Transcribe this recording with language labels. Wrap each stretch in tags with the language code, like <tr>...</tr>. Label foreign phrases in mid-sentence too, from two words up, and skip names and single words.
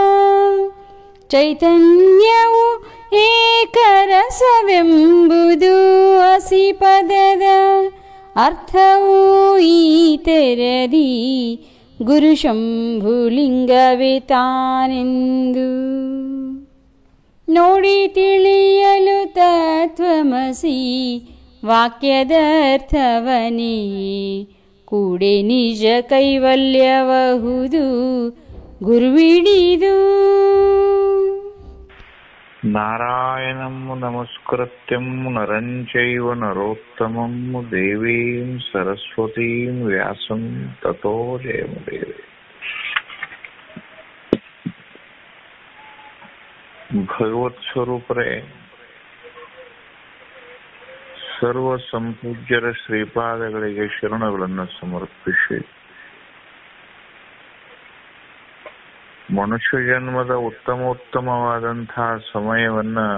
<kn>ಚೈತನ್ಯವು ಏಕರಸವೆಂಬುದು ಅಸಿಪದದ ಅರ್ಥವೂ ಈ ತೆರದಿ ಗುರು ಶಂಭುಲಿಂಗವೇ ತಾನೆಂದು. ನೋಡಿ ತಿಳಿಯಲು ತತ್ವಮಸಿ ವಾಕ್ಯದರ್ಥವನೇ, ಕೂಡೆ ನಿಜ ಕೈವಲ್ಯಬಹುದು ಗುರುವಿಡಿದು.</kn> <sa>ನಾರಾಯಣಂ ನಮಸ್ಕೃತ್ಯಂ ನರಂ ಚೈವ ನರೋತ್ತಮಂ ದೇವೀಂ ಸರಸ್ವತೀಂ ವ್ಯಾಸಂ ತತೋ ಜಯಮುದೇವೆ.</sa> <kn>ಭಗವತ್ ಸ್ವರೂಪರೇ, ಸರ್ವ ಸಂಪೂಜ್ಯರ ಶ್ರೀಪಾದಗಳಿಗೆ ಶರಣಗಳನ್ನು ಸಮರ್ಪಿಸಿ, ಮನುಷ್ಯ ಜನ್ಮದ ಉತ್ತಮೋತ್ತಮವಾದಂತಹ ಸಮಯವನ್ನ</kn>